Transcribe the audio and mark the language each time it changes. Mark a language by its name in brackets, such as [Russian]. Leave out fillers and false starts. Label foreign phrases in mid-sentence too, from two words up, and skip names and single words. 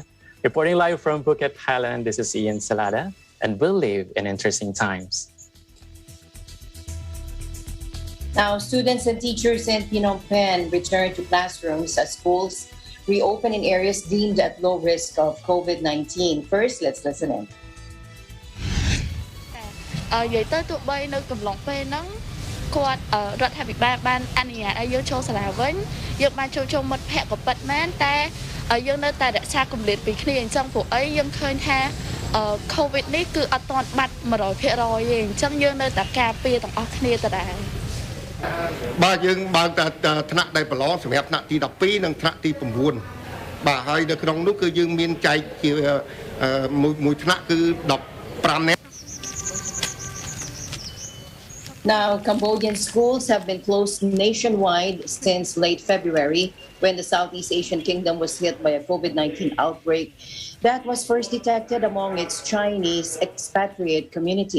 [English] Reporting live from Phuket, Thailand, this is Ian Salada, and we'll live in interesting times. Now, students and teachers in Phnom Penh return to classrooms as schools reopen in areas deemed at low risk of COVID-19. First, let's listen in. [Khmer] និយាយទៅទោះបីនៅកំឡុងពេលហ្នឹងគាត់រដ្ឋាភិបាលបានអនុញ្ញាតឲ្យយើងចូលសាលាវិញយើងបានចូលជុំមិត្តភ័ក្តិក៏ពិតមែនតែយើងនៅតែរក្សាគម្លាតពីគ្នាអញ្ចឹងព្រោះអីយើងឃើញថា COVID នេះគឺអត់ទាន់បាត់ 100% ទេអញ្ចឹងយើងនៅតែការពារទាំងអស់គ្នាដដែល បាទយើងបើកតែថ្នាក់ដែលប្រឡងសម្រាប់ថ្នាក់ទី 12 និងថ្នាក់ទី 9 បាទហើយនៅក្នុងនោះគឺយើងមានចែកជាមួយថ្នាក់គឺ 15 នាក់ [English] Now, Cambodian schools have been closed nationwide since late February when the Southeast Asian kingdom was hit by a COVID-19 outbreak that was first detected among its Chinese expatriate community.